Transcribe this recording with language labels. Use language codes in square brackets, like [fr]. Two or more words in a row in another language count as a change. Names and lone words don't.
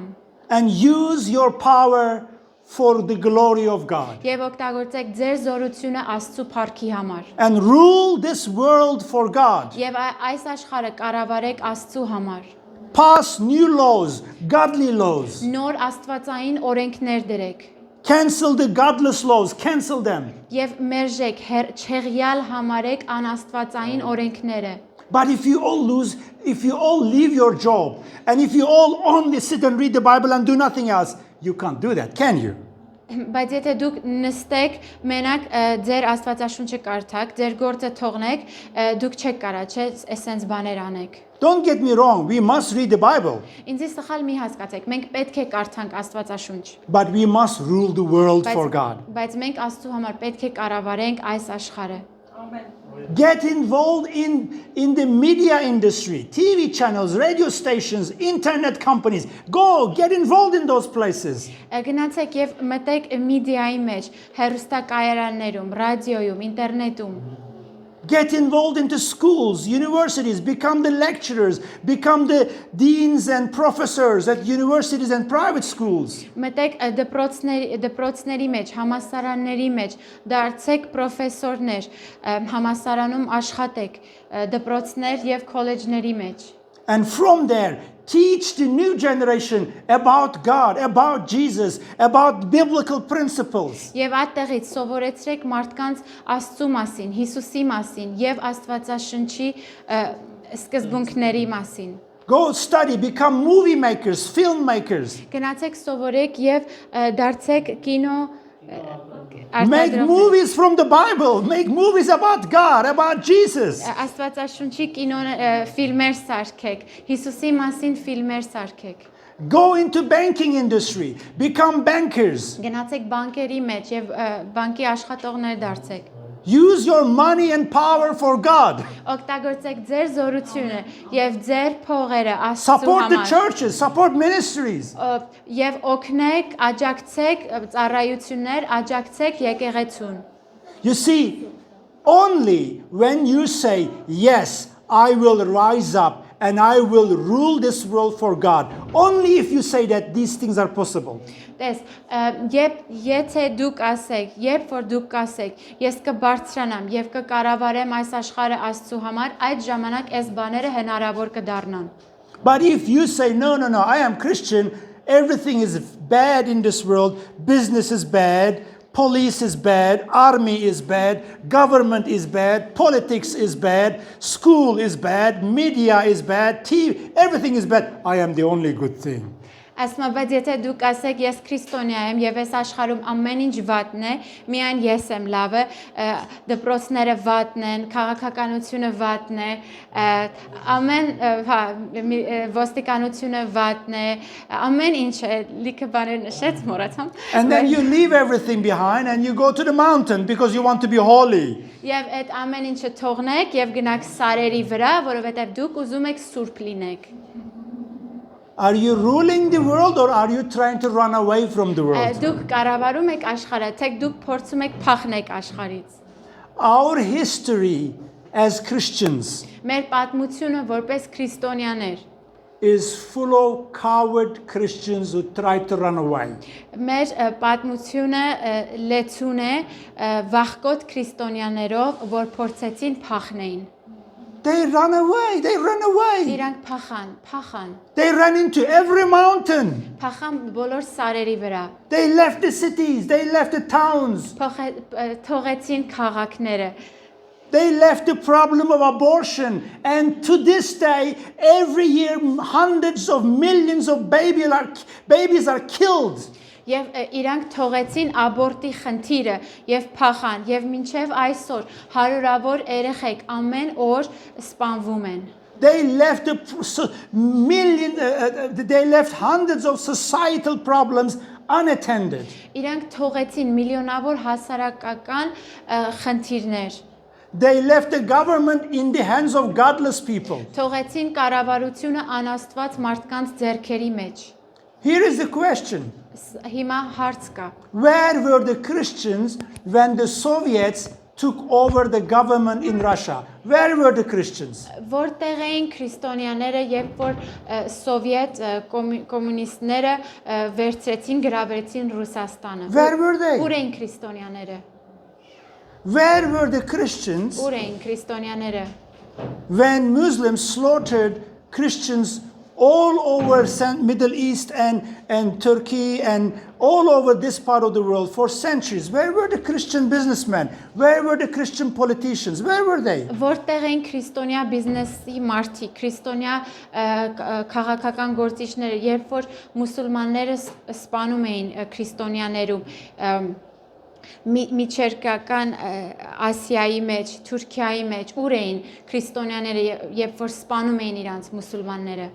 [en] And use your power for the glory of God. [hy] Եվ օգտագործեք ձեր զորությունը Աստծո փառքի համար։ [en] And rule this world for God. [hy] Եվ այս աշխարհը կառավարեք Աստծո համար։ [en] Pass new laws, godly laws. [hy] Նոր աստվածային օրենքներ դրեք։ [en] Cancel the godless laws, cancel them. [hy] Եվ մերժեք, չեղյալ համարեք անաստվածային օրենքները։ [en] But if you all leave your job, and if you all only sit and read the Bible and do nothing else, you can't do that, can you? [hy] Բայց եթե դուք նստեք, մենակ ձեր Աստվածաշունչը կարդաք, ձեր գործը թողնեք, դուք չեք կարա, չէ, այսպես բաներ անեք։ [en] Don't get me wrong, we must read the Bible, [hy] Ինձ սխալ մի հասկացեք, մենք պետք է կարդանք Աստվածաշունչ, [en] but we must rule the world for God. [hy] բայց մենք Աստծո համար պետք է կառավարենք այս աշխարհը։ Ամեն։ [en] Get involved in the media industry, TV channels, radio stations, internet companies. Go, get involved in those places. [hy] Գնացեք եւ մտեք մեդիայի մեջ, հեռուստակայարաններում, ռադիոյում, ինտերնետում։ [en] Get involved into schools, universities, become the lecturers, become the deans and professors at universities and private schools. [hy] Մտեք դպրոցների մեջ, համասարանների մեջ, դարձեք պրոֆեսորներ, համասարանում աշխատեք, դպրոցներ եւ քոլեջների մեջ։ [en] And from there, teach the new generation about God, about Jesus, about biblical principles. [hy] Եվ այդտեղից սովորեցրեք մարդկանց Աստծո մասին, Հիսուսի մասին եւ Աստվածաշնչի սկզբունքների մասին։ [en] Go study, become movie makers, filmmakers. [hy] Գնացեք սովորեք եւ դարձեք կինո [en] Make movies from the Bible. Make movies about God, about Jesus. [hy] Աստվածաշունչի կինո ֆիլմեր սարքեք, Հիսուսի մասին ֆիլմեր սարքեք։ [en] Go into banking industry. Become bankers. [hy] Գնացեք բանկերի մեջ եւ բանկի աշխատողներ դարձեք։ [en] Use your money and power for God. [hy] Օգտագործեք ձեր զորությունը եւ ձեր փողերը Աստծո [en] Support the [hy] համար։ [en] churches, support ministries. [hy] Եվ օգնեք, աջակցեք ծառայություններ, աջակցեք եկեղեցուն։ [en] You see, only when you say, yes, I will rise up and I will rule this world for God. Only if you say that these things are possible. [hy] Տես, եթե դուք ասեք, երբ որ դուք կասեք, ես կբարձրանամ եւ կկառավարեմ այս աշխարհը Աստծո համար, այդ ժամանակ այս բաները հնարավոր կդառնան։ [en] But if you say, no, I am Christian, everything is bad in this world, business is bad, police is bad, army is bad, government is bad, politics is bad, school is bad, media is bad, TV, everything is bad, I am the only good thing. [hy] Ասում եմ, բայց եթե դուք ասեք ես քրիստոնյա եմ եւ այս աշխարհում ամեն ինչ վատն է, միայն ես եմ լավը, դպրոցները վատն են, քաղաքականությունը վատն է, ամեն ոստիկանությունը վատն է, ամեն ինչ է, լիքը բաներ նշեց, մոռացամ։ [en] And then you leave everything behind and you go to the mountain because you want to be holy. [hy] Եվ այդ ամեն ինչը թողնեք եւ գնաք սարերի վրա, որովհետեւ դուք ուզում եք սուրբ լինեք։ [en] Are you ruling the world or are you trying to run away from the world? [hy] Դուք կառավարում եք աշխարհը, թե դուք փորձում եք փախնեք աշխարհից։ [en] Our history as Christians [hy] Մեր պատմությունը որպես քրիստոնյաներ [en] is full of coward Christians who try to run away. [hy] Մեր պատմությունը լեցուն է վախկոտ քրիստոնյաներով, որ փորձեցին փախնեին։ [en] They run away. [hy] Իրանք փախան։ [en] They ran into every mountain. [hy] Փախան բոլոր սարերի վրա։ [en] They left the cities. They left the towns. [hy] Թողեցին քաղաքները։ [en] They left the problem of abortion. And to this day, every year, hundreds of millions of babies are killed. [hy] Եվ իրանք թողեցին աբորտի խնդիրը եւ փախան եւ մինչեւ այսօր հարյուրավոր երեխեք ամեն օր սպանվում են։ [en] They left they left hundreds of societal problems unattended. [hy] Իրանք թողեցին միլիոնավոր հասարակական խնդիրներ։ [en] They left the government in the hands of godless people. [hy] Թողեցին կառավարությունը անաստված մարդկանց ձեռքերի մեջ։ [en] Here is the question. [hy] Հիմա հարց կա։ [en] Where were the Christians when the Soviets took over the government in Russia? Where were the Christians? [hy] Որտեղ էին քրիստոնյաները, երբ որ սովետ կոմունիստները վերցրեցին, գրավեցին Ռուսաստանը։ [en] Where were they? [hy] Ուր էին քրիստոնյաները։ [en] Where were the Christians [hy] Ուր էին քրիստոնյաները։ [en] when Muslims slaughtered Christians all over Middle East and Turkey and all over this part of the world for centuries? Where were the Christian businessmen? Where were the Christian politicians? Where were they? [hy] Որտեղ էին քրիստոնյա բիզնեսի մարդիկ, քրիստոնյա քաղաքական գործիչները, երբ որ մուսուլմանները սպանում էին քրիստոնյաներում միջերկրական Ասիայի մեջ, Թուրքիայի մեջ, ուր էին քրիստոնյաները, երբ որ սպանում էին իրանց մուսուլմանները։